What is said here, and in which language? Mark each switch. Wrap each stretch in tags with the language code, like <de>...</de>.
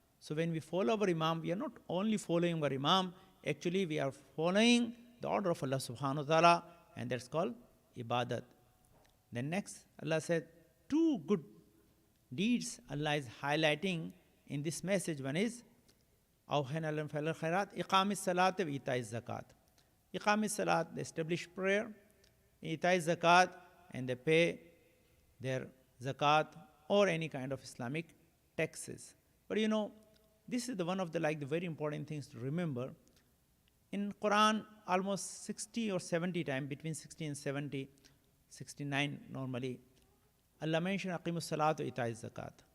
<en>So when we follow our Imam, we are not only following our Imam, actually we are following the order of Allah subhanahu wa ta'ala, and that's called ibadat. Then next, Allah said, two good deeds Allah is highlighting in this message. One is,</en> <ar>أَوْحَيْنَا لَهُمْ فِي الْخَيْرَاتِ إِقَامِ الصَّلَاةِ وَإِيتَاءِ الزَّكَاةِ.</ar> <en>Iqam salat, they establish prayer, Itai zakat, and they pay their zakat or any kind of Islamic taxes. But you know, this is the one of the very important things to remember. In Quran, almost 60 or 70 times, between 60 and 70, 69 normally, Allah mentioned aqimus salat wa itai zakat.</en>